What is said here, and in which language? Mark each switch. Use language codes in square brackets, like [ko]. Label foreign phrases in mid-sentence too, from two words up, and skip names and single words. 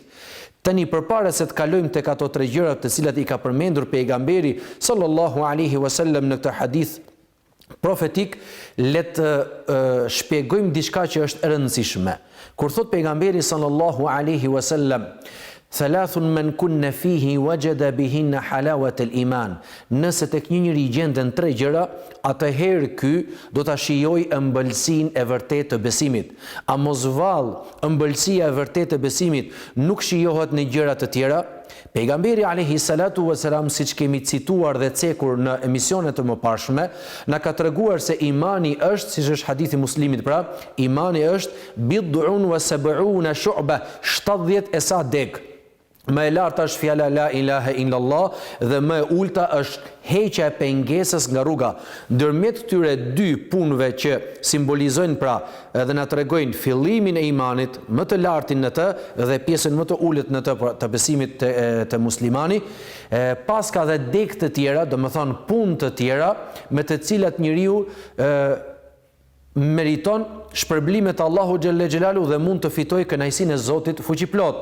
[sq] Tani përpara se të kalojmë tek ato tre gjëra të cilat i ka përmendur pejgamberi [ar] صلى الله عليه وسلم [sq] në këtë hadith profetik, le të shpjegojmë diçka që është e rëndësishme. Kur thot pejgamberi [ar] صلى الله عليه وسلم ثلاث من كن فيه وجد بهن حلاوة الإيمان. [sq] Nëse tek një njeri gjenden tre gjëra, atëherë ky do ta shijojë ëmbëlsinë e vërtetë të besimit. A mos vallë ëmbëlsia e vërtetë të besimit nuk shijohet në gjëra të tjera? Pejgamberi [ar] عليه الصلاة والسلام, [sq] siç kemi cituar dhe cekur në emisionet të mëparshme, na ka treguar se imani është, siç është hadithi Muslimit, pra imani është [ar] بضع وسبعون شعبة, [sq] 70 e sa deg. Më e larta është fjala [ar] لا إله إلا الله [sq] dhe më e ulta është heqja e pengesës nga rruga. Ndërmjet këtyre dy punëve që simbolizojnë, pra edhe na tregojnë fillimin e imanit, më të lartin në të dhe pjesën më të ulët në të besimit të muslimani, pas ka dhe deg të tjera, domethënë punë të tjera me të cilat njeriu meriton shpërblimet Allahu [ar] جل جلاله [sq] dhe mund të fitojë kënaqësinë e Zotit fuqiplot.